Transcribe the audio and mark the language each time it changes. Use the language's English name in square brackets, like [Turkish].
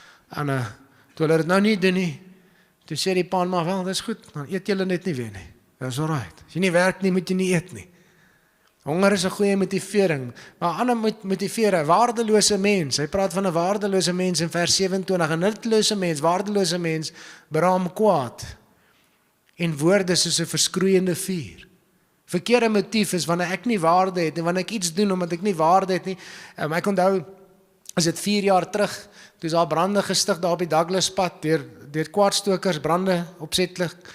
[Afrikaans] En toe hulle dit nou nie doen nie, toe sê die pa maar, wel, dis goed, dan eet julle net nie weer nie. [English] That's all right. [Afrikaans] As jy nie werk nie, moet jy nie eet nie. Honger is 'n goeie motivering, maar 'n ander motivering, 'n waardelose mens. Hy praat van 'n waardelose mens in vers 27, 'n nuttelose mens, waardelose mens, beraam kwaad. En woorde soos 'n verskroeiende vuur. Verkeerde motief is wanneer ek nie waarde het en wanneer ek iets doen omdat ek nie waarde het nie. Ek onthou, is dit 4 jaar terug, toe is daar brande gestig daar op die Douglaspad, deur kwaadstokers, brande opsetlik.